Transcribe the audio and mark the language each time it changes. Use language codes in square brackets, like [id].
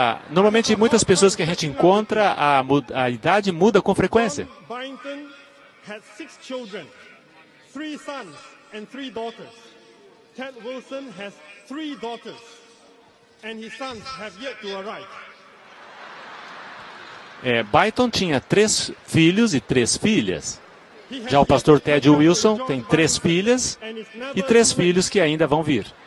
[pt] Normalmente, muitas pessoas que a gente encontra, a idade muda com frequência. [en] Byington had 6 children, 3 sons and 3 daughters. Ted Wilson has 3 daughters, and his sons have yet to arrive. [pt] Byington tinha 3 filhos e 3 filhas. Já o pastor Ted Wilson tem 3 filhas e 3 filhos que ainda vão vir.